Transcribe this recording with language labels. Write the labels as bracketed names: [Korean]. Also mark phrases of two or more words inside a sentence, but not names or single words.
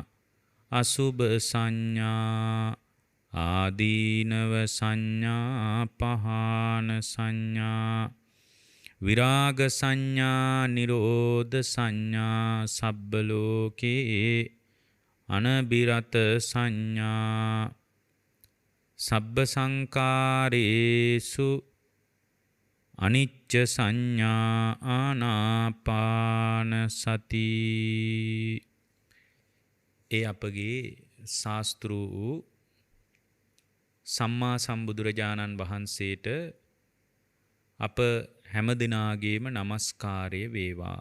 [Pali] අසුභ සංඥා ආදීනව සංඥා පහාන සංඥා විරාග සංඥා නිරෝධ සංඥා සබ්බ ලෝකේ අනබිරත සංඥා සබ්බ සංකාරේසු අනිච්ච සංඥා ආනාපාන සති. [Sinhala] ඒ අපගේ ශාස්ත්‍ර වූ සම්මා සම්බුදුරජාණන් වහන්සේට අප හැම දිනාගේම නමස්කාරය වේවා.